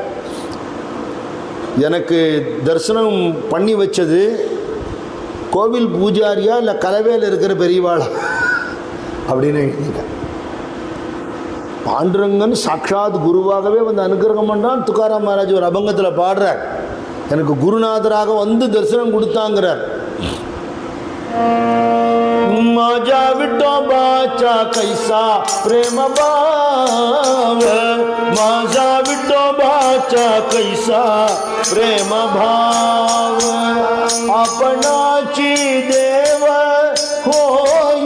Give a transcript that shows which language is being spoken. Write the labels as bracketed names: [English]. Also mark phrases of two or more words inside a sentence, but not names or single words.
[Tamil] எனக்கு தரிசனம் பண்ணி வச்சது கோவில் பூஜாரியா இல்லை கலவையில் இருக்கிற பெரியவாளா அப்படின்னு எழுதியிருக்கார். பாண்டுரங்கன் சாட்சாத் குருவாகவே வந்து அனுகிரகம் பண்ணுறான். துக்காராம் மகாராஜ் ஒரு அபங்கத்தில் பாடுறார், எனக்கு குருநாதராக வந்து தரிசனம் கொடுத்தாங்கிறார். [Marathi] माझा विठोबाचा कैसा प्रेम भाव, माझा विठोबाचा कैसा प्रेम भाव, आपणाची देव होय